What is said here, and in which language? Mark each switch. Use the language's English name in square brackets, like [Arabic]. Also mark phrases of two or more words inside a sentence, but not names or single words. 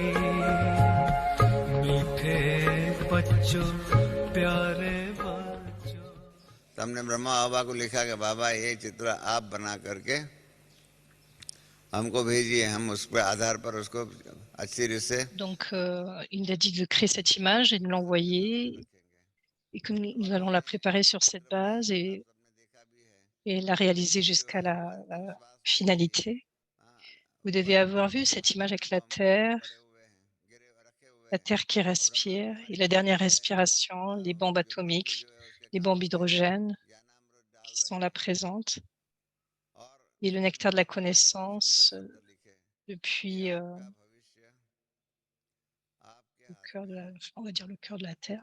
[Hindi] मीठे बच्चों प्यारे बच्चों। हमने ब्रह्मा बाबा को लिखा कि बाबा ये चित्र आप बना करके हमको भेजिए, हम उस पर आधार पर उसको अच्छी रीति से। [French] Donc, il a dit de créer cette image et de l'envoyer, et que nous allons la préparer sur cette base et la réaliser jusqu'à la finalité. Vous devez avoir vu cette image avec la Terre qui respire, et la dernière respiration, les bombes atomiques, les bombes hydrogènes qui sont là présentes, et le nectar de la connaissance depuis le cœur de on va dire le cœur de la Terre.